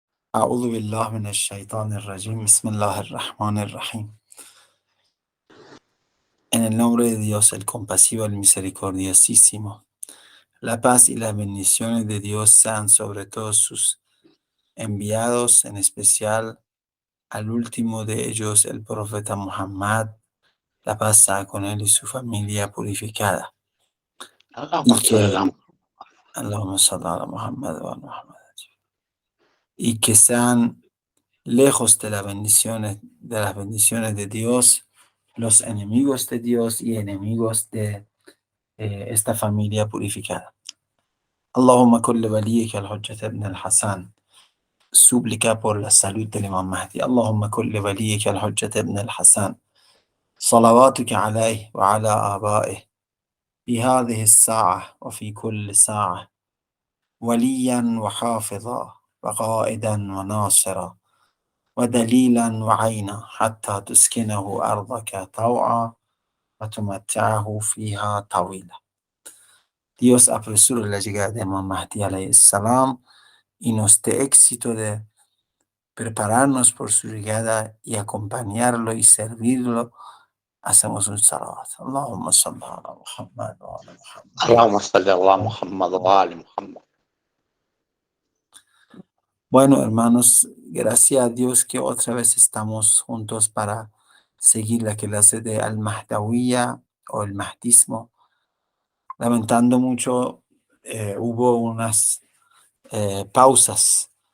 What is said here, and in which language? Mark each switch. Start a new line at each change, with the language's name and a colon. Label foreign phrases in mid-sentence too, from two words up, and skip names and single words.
Arabic: أعوذ بالله من الشيطان الرجيم. بسم الله الرحمن الرحيم.
Spanish: En el nombre de Dios, el compasivo, el misericordiosísimo. La paz y las bendiciones de Dios sean sobre todos sus enviados, en especial al último de ellos, el profeta Muhammad. La paz sea con él y su familia purificada. Y
Arabic: اللهم صل على
Spanish: que,
Arabic: محمد. اللهم صل على محمد وعلى محمد.
Spanish: Y que sean lejos de las bendiciones de Dios, los enemigos de Dios y enemigos de esta familia purificada.
Arabic: اللهم كل وليك الحجة بن الحسن.
Spanish: Súplica por la salud del Imam Mahdi.
Arabic: اللهم كل وليك الحجة بن الحسن. صلواتك عليه وعلى آبائه في هذه الساعة وفي كل ساعة وليا وحافظا وقائدا وناصرا ودليلا وعينا حتى تسكنه أرضك طوعا وتمتعه فيها طويلا.
Spanish: Dios apresure la llegada de Imam Mahdi
Arabic: عليه السلام
Spanish: y nos dé éxito de prepararnos por su llegada y acompañarlo y servirlo. Hacemos un salawat.
Arabic: اللهم صل على محمد وعلى محمد. اللهم صل على محمد وآل محمد.
Spanish: Bueno, hermanos, gracias a Dios que otra vez estamos juntos para seguir la clase de Al-Mahdawiyya o el Mahdismo. Lamentando mucho, hubo unas pausas.